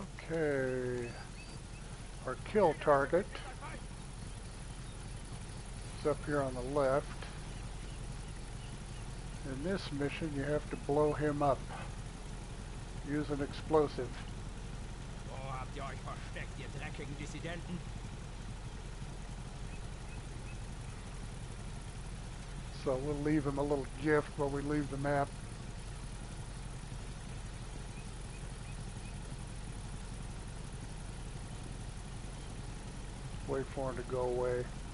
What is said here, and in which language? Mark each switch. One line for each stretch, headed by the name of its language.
English: Okay. Our kill target is up here on the left. In this mission, you have to blow him up. Use an explosive.
German: Wo habt ihr euch versteckt, ihr dreckigen Dissidenten?
English: So we'll leave him a little gift while we leave the map. Wait for him to go away.